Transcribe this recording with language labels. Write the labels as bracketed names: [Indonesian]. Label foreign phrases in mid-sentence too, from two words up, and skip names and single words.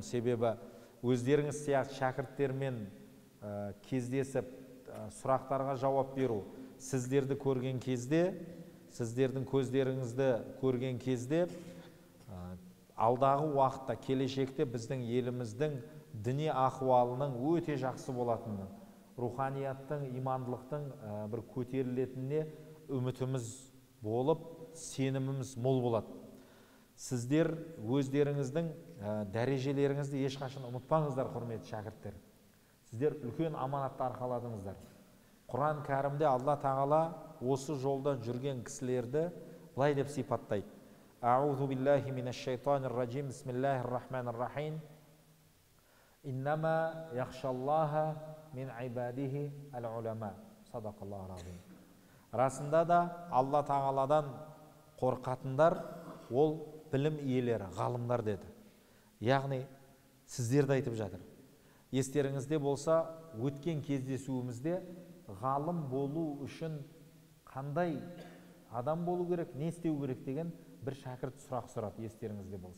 [Kazakh] Себебі өздеріңіз сияқты шәкірттермен кездесіп сұрақтарға жауап беру, сіздерді көрген кезде, сіздердің көздеріңізді көрген кезде алдағы уақытта, келешекте біздің еліміздің діни ахуалының өте жақсы болатыны, руханияттың, имандылықтың бір көтерілетініне үмітіміз болып, сеніміміз мол болады. Сіздер өздеріңіздің дәрежелеріңізді ешқашан ұмытпаңыздар, құрметті шәкірттер. Сіздер үлкен аманатты арқаладыңыздар. Құран кәрімде Алла Тағала осы жолда жүрген кісілерді былай деп сипаттайды. [Arabic] أعوذ بالله من الشيطان الرجيم. بسم الله الرحمن الرحيم. إنما يخشى الله من عباده العلماء. صدق الله العظيم. [Kazakh] Расында да Алла Тағаладан қорқатындар ол білім иелері, ғалымдар деді. Яғни сіздерді айтып жатыр. Естеріңізде болса, өткен кездесуімізде ғалым болу үшін қандай адам болу керек, не істеу керек деген бір шәкірт сұрақ сұрады, естеріңізде болса.